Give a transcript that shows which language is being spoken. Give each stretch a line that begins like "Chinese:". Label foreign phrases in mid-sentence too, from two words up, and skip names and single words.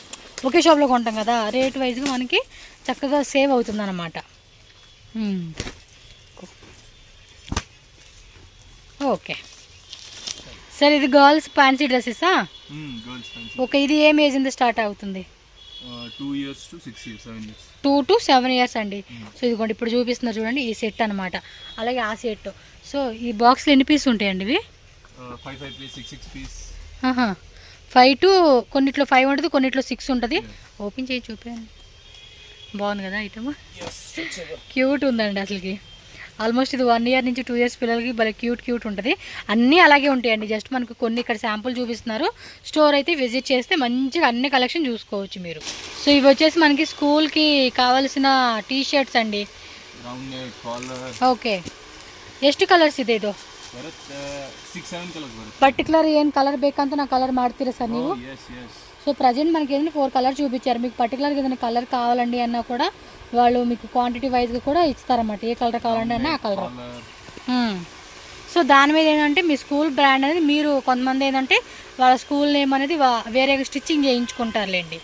Telugu: ఒకే షాప్లో కొంటాం కదా, రేట్ వైజ్గా మనకి చక్కగా సేవ్ అవుతుంది అన్నమాట. ఓకే సరే, ఇది
English: girls fancy dresses?
Telugu: ఓకే. ఇది ఏం ఏజ్ నుంచి స్టార్ట్ అవుతుంది?
English: 2 years to 6 years, 7 years. 2 to 7 years అండి.
Telugu: సో ఇదిగోండి ఇప్పుడు చూపిస్తున్నారు చూడండి, ఈ సెట్ అనమాట. అలాగే ఆ సెట్. సో ఈ బాక్స్లో ఎన్ని పీస్ ఉంటాయండి ఇవి?
English: 5 పీస్, 6 పీస్.
Telugu: 5 to కొన్నిట్లో 5 ఉంటుంది, కొన్నిట్లో 6 ఉంటుంది. ఓపెన్ చేసి చూపించండి. బాగుంది కదా ఐటమ్, క్యూట్ ఉందండి అసలుకి. ఆల్మోస్ట్ ఇది 1 year నుంచి 2 years పిల్లలకి భలే క్యూట్ ఉంటుంది. అన్నీ అలాగే ఉంటాయండి, జస్ట్ మనకు కొన్ని ఇక్కడ శాంపుల్ చూపిస్తున్నారు. స్టోర్ అయితే విజిట్ చేస్తే మంచిగా అన్ని కలెక్షన్ చూసుకోవచ్చు మీరు. సో ఇవి వచ్చేసి మనకి స్కూల్కి కావాల్సిన
English: T-shirts
Telugu: అండి. ఓకే.
Kannada: ಎಷ್ಟು ಕಲರ್ಸ್ ಇದೆ ಇದು? 6-7 ಕಲರ್ಸ್ ಬರುತ್ತೆ. ಪರ್ಟಿಕ್ಯುಲರ್ ಏನು ಕಲರ್ ಬೇಕಂತ ನಾ ಕಲರ್ ಮಾಡ್ತೀರಾ ಸರ್ ನೀವು?
Telugu: సో ప్రజెంట్ మనకి ఏదైనా 4 కలర్ చూపించారు. మీకు పర్టికులర్గా ఏదైనా కలర్ కావాలండి అన్నా కూడా వాళ్ళు మీకు క్వాంటిటీ వైజ్గా కూడా ఇస్తారన్నమాట. ఏ కలర్ కావాలండి అన్న ఆ కలర్. సో దాని మీద ఏంటంటే మీ
English: school brand
Telugu: అనేది, మీరు కొంతమంది ఏంటంటే వాళ్ళ
English: school name
Telugu: అనేది వేరేగా స్టిచ్చింగ్ చేయించుకుంటారులేండి.